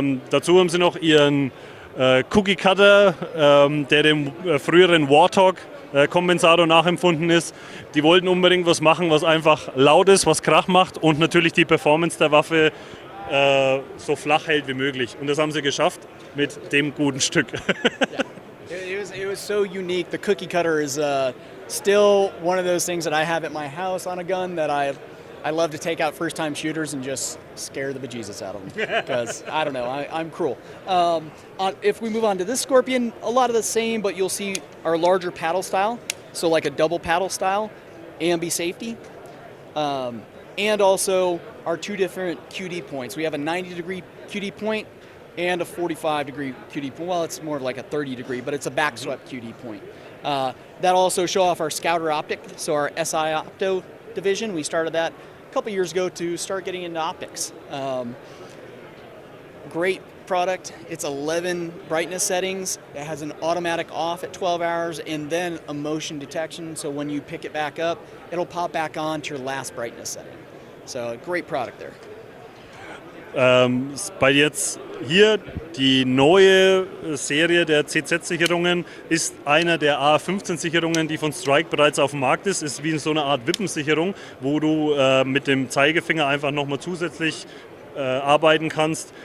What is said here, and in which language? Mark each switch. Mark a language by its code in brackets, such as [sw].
[de] Dazu haben sie noch ihren Cookie Cutter, der dem früheren Warthog Compensator nachempfunden ist. Die wollten unbedingt was machen, was einfach laut ist, was Krach macht und natürlich die Performance der Waffe so flach hält wie möglich. Und das haben sie geschafft mit dem guten Stück. [en] Yeah. It was so unique. The cookie cutter is still one of those things that I have at my house on a gun that I love to take out first-time shooters and just scare the bejesus out of them because I don't know, I'm cruel. If we move on to this Scorpion, a lot of the same, but you'll see our larger paddle style, so like a double paddle style, AMB safety, and also our two different QD points. We have a 90-degree QD point and a 45-degree QD point. Well, it's more of like a 30-degree, but it's a backswept QD point. That also show off our Scouter optic, so our SI Opto division. We started that a couple years ago to start getting into optics. Great product. It's 11 brightness settings. It has an automatic off at 12 hours and then a motion detection, so when you pick it back up, it'll pop back on to your last brightness setting. So, great product there. [de] Bei jetzt hier die neue Serie der CZ-Sicherungen ist einer der A15-Sicherungen, die von Strike bereits auf dem Markt ist. Ist wie so eine Art Wippensicherung, wo du mit dem Zeigefinger einfach nochmal zusätzlich arbeiten kannst.